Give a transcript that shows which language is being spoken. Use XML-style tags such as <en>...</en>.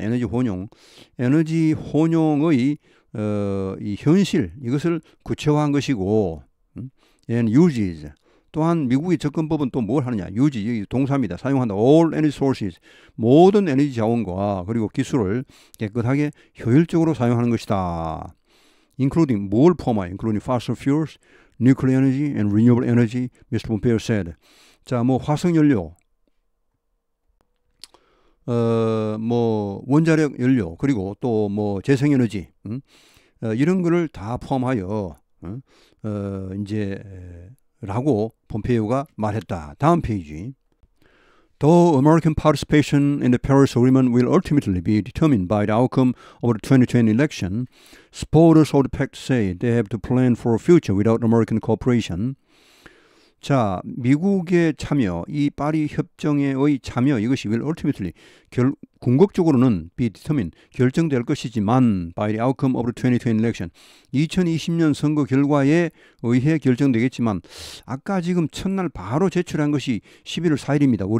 <ko>에너지 혼용, 에너지 혼용의 이 현실 이것을 구체화한 것이고,</ko> <en>and uses.</en> <ko>또한 미국의 접근법은 또 뭘 하느냐? 유지, 동사입니다. 사용한다.</ko> <en>All energy sources.</en> <ko>모든 에너지 자원과 그리고 기술을 깨끗하게 효율적으로 사용하는 것이다.</ko> <en>Including</en> <ko>뭘 포함하여?</ko> <en>Including fossil fuels, nuclear energy, and renewable energy, Mr. Pompeo said.</en> <ko>자, 뭐 화석연료, 뭐 원자력 연료, 그리고 또 뭐 재생에너지, 이런 거를 다 포함하여 이제 라고 폼페이오가 말했다. 다음 페이지.</ko> <en>Though American participation in the Paris Agreement will ultimately be determined by the outcome of the 2020 election, supporters of the pact say they have to plan for a future without American cooperation.</en> <ko>자, 미국의 참여, 이 파리 협정의 참여 이것이</ko> <en>will ultimately</en> <ko>궁극적으로는</ko> <en>be determined</en> <ko>결정될 것이지만</ko> <en>by the outcome of the 2020 election</en> <ko>2020년 선거 결과에 의해 결정되겠지만 아까 지금 첫날 바로 제출한 것이 11월 4일입니다.</ko>